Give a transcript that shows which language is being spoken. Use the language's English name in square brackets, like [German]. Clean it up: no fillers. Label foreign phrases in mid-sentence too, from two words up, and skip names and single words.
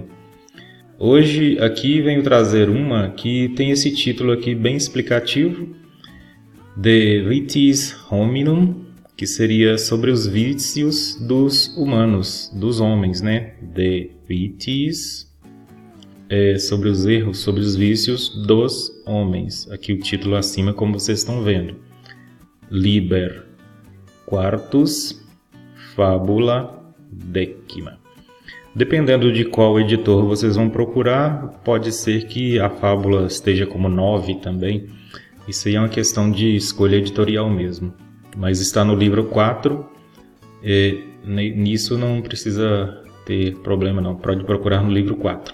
[Portuguese] Hoje, aqui, venho trazer uma que tem esse título aqui bem explicativo, De Vitis Hominum, que seria sobre os vícios dos humanos, dos homens, né? De Vitis sobre os erros, sobre os vícios dos homens. Aqui o título acima, como vocês estão vendo. [Latin] Liber quartus fabula decima. [Portuguese] Dependendo de qual editor vocês vão procurar, pode ser que a fábula esteja como 9 também. Isso aí é uma questão de escolha editorial mesmo. Mas está no livro 4, nisso não precisa ter problema não, pode procurar no livro 4.